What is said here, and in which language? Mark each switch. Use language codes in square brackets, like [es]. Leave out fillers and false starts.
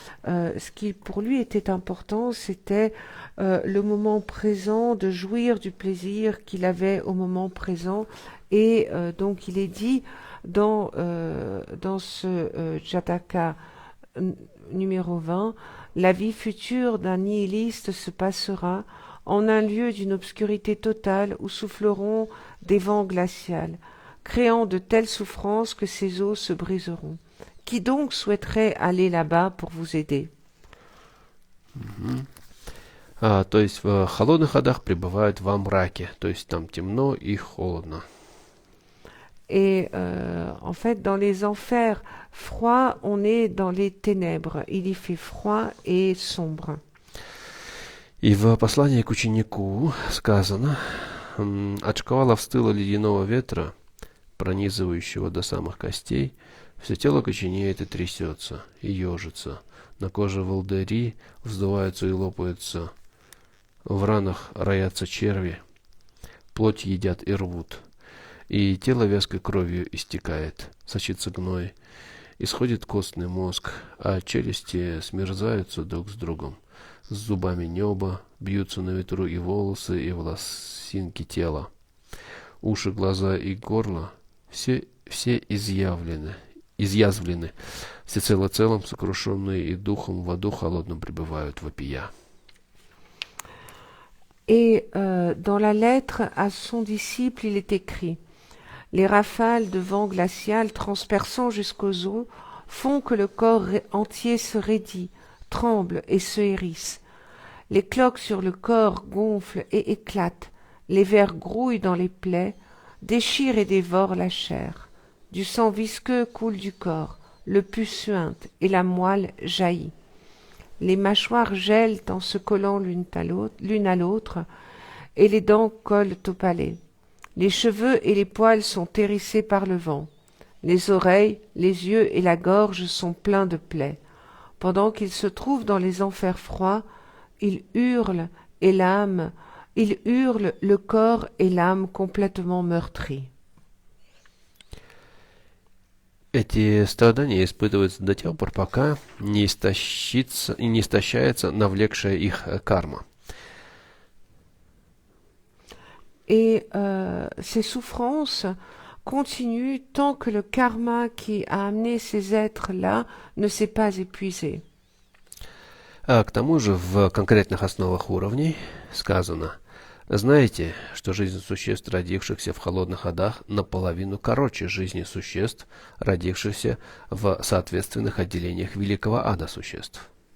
[fr] Ce qui pour lui était important, c'était le moment présent, de jouir du plaisir qu'il avait au moment présent, et donc il est dit dans ce Jataka numéro 20, la vie future d'un nihiliste se passera en un lieu d'une obscurité totale où souffleront des vents glaciales, créant de telles souffrances que ses os se briseront. Qui donc souhaiterait aller là-bas pour vous aider? [ru] То есть в холодных ходах пребывают во мраке, то есть там темно и холодно. [fr] Et en fait, dans les enfers froids, on est dans les ténèbres. Il y fait froid et sombre. [ru] И в послании к ученику сказано, от шквалов стыла ледяного ветра, пронизывающего до самых костей, все тело коченеет и трясется, и ежится. На коже волдыри вздуваются и лопаются, в ранах роятся черви, плоть едят и рвут. И тело вязкой кровью истекает, сочится гной, исходит костный мозг, а челюсти смерзаются друг с другом. С зубами неба бьются на ветру и волосы, и волосинки тела. Уши, глаза и горло все изъязвлены, всецело целым сокрушенные и духом в аду холодном пребывают вопия. [fr] Et dans la lettre à son disciple, il est écrit: Les rafales de vent glacial transperçant jusqu'aux os font que le corps entier se raidit, tremble et se hérisse. Les cloques sur le corps gonflent et éclatent, les vers grouillent dans les plaies, déchirent et dévorent la chair. Du sang visqueux coule du corps, le pus suinte et la moelle jaillit. Les mâchoires gèlent en se collant l'une à l'autre, et les dents collent au palais. Les cheveux et les poils sont hérissés par le vent. Les oreilles, les yeux et la gorge sont pleins de plaies. Pendant qu'ils se trouvent dans les enfers froids, ils hurlent le corps et l'âme complètement meurtris. [ru] Эти страдания испытываются до тех пор, пока не истощается навлекшая их карма. [fr] Et ces souffrances continuent tant que le karma qui a amené ces êtres-là ne s'est pas épuisé. [ru] А к тому же в конкретных основах уровней сказано: знаете, что жизнь существ, родившихся в холодных адах, наполовину короче жизни существ, родившихся в соответственных отделениях великого ада существ.